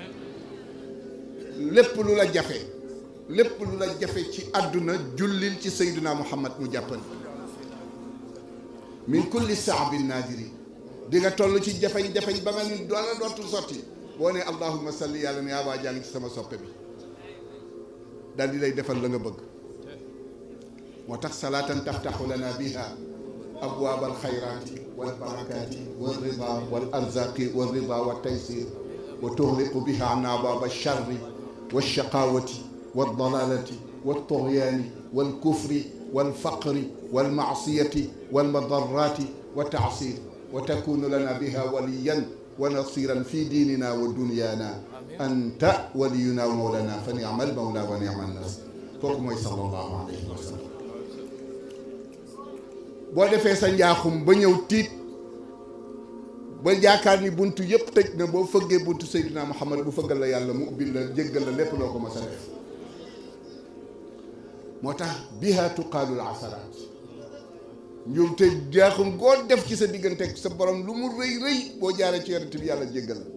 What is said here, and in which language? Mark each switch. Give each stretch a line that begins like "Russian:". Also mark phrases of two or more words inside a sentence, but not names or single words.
Wolof: lépp lu la jafe ci àdduna jullil ci Seydina Muhammad mu jàppal
Arabic: من كل صعب نادر
Wolof: di nga toll ci jafeñ-jafeñ ba nga ni doola dootul sotti boo ne
Arabic: اللهم صل
Wolof: yàlla ne yaa waa jàng ci sama soppe bi daal di lay defal la nga bëgg moo tax
Arabic: صلاة تفتح لنا بها أبواب الخيرات والبركات والرضا والأرزاق والرضا والتيسير وتغلق بها عن أبواب الشر والشقاوة والضلالة والطغيان والكفر والفقر والمعصية والمضرات والتعصير وتكون لنا بها وليا ونصيرا في ديننا ودنيانا أنت ولينا ومولانا فنعم المولى ونعم النصير
Wolof: kooku mooy
Arabic: صلى الله عليه وسلم.
Wolof: boo defee sa njaaxum ba ñëw tiit ba yaakaar ni buntu yëpp tëj na boo fëggee buntu Seydina Muhammad bu fëggal la yàlla mu ubbil la jéggal la lépp loo ko mas a def. moo tax
Arabic: بها تقال العثرات
Wolof: ñoom te jaaxum goo def ci sa diggante ak sa borom lu mu rëy rëy boo jaaree ci yonent bi yàlla jéggal la.